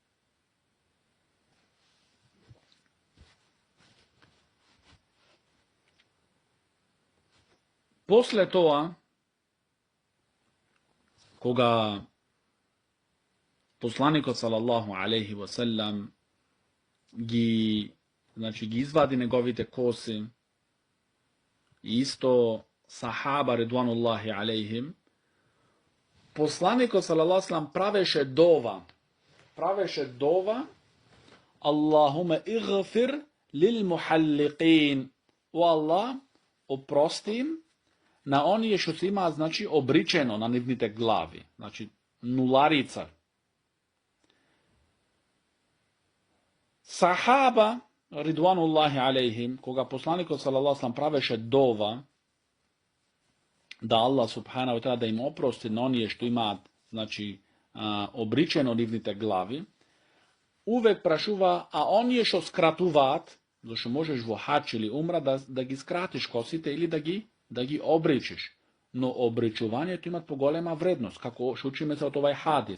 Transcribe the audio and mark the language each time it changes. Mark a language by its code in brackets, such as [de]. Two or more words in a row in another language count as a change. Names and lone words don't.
[mk] После тоа, кога посланикот [ar] صلى الله عليه وسلم [mk] ги извади неговите коси, и исто сахаба [ar] رضوان الله عليهم, [mk] посланикот [ar] صلى الله عليه وسلم [mk] правеше дова, [ar] اللهم اغفر للمحلقين, [mk] о Аллах, опрости им на оние што се имаат, значи, обричено на нивните глави, значи, нуларица. Сахаба, [ar] رضوان الله عليهم, [mk] кога посланикот [ar] صلى الله عليه وسلم [mk] правеше дова, да [ar] الله سبحانه وتعالى [mk] да им опрости на оние што имаат, значи, обричено нивните глави, увек прашува, а оние што скратуваат, зашто можеш во хач или умра да ги скратиш косите или да ги обричиш. Но обричувањето имат поголема вредност, како што учиме се од овај хадис.